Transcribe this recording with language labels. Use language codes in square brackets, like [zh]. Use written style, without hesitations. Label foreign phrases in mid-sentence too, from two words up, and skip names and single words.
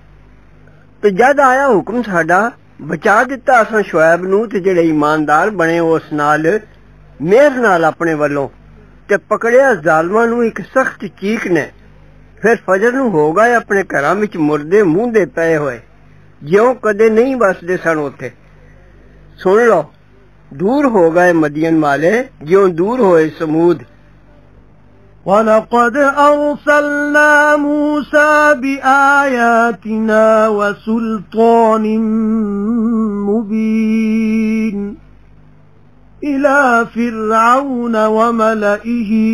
[pa] تے جد آیا حکم ساڈا بچا دتا اساں شعیب نوں تے جیڑے ایماندار بنے اس نال مہر نال اپنے ولوں تے پکڑیا ظالماں نوں ایک سخت چیک نے فیر فجر نوں ہو گئے اپنے گھراں وچ مردے موندھے پئے ہوئے جیوں کدے نہیں بسدے سن اوتھے سن لو دور ہو گئے مدین والے جیوں دور ہوئے ثمود [ar] وَلَقَدْ أَرْسَلْنَا مُوسَى بِآيَاتِنَا وَسُلْطَانٍ مُبِينٍ إِلَى فِرْعَوْنَ وَمَلَئِهِ